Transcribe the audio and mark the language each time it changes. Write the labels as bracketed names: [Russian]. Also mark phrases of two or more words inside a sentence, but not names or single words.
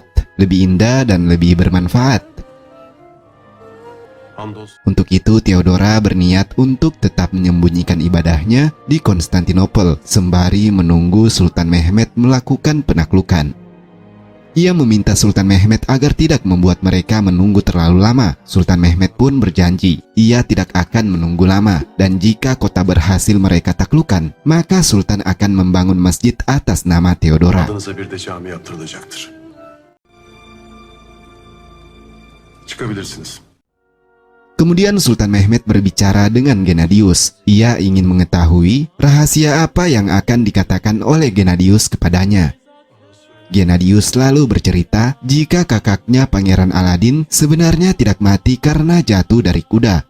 [Indonesian] Lebih indah dan lebih bermanfaat. Untuk itu Theodora berniat untuk tetap menyembunyikan ibadahnya di Konstantinopel sembari menunggu Sultan Mehmed melakukan penaklukan. Ia meminta Sultan Mehmed agar tidak membuat mereka menunggu terlalu lama. Sultan Mehmed pun berjanji ia tidak akan menunggu lama, dan jika kota berhasil mereka taklukan, maka Sultan akan membangun masjid atas nama Theodora. [Turkish] Adınıza bir de cami yaptırılacaktır. Çıkabilirsiniz. [Indonesian] Kemudian Sultan Mehmed berbicara dengan Gennadius. Ia ingin mengetahui rahasia apa yang akan dikatakan oleh Gennadius kepadanya. Gennadius lalu bercerita jika kakaknya Pangeran Aladin sebenarnya tidak mati karena jatuh dari kuda.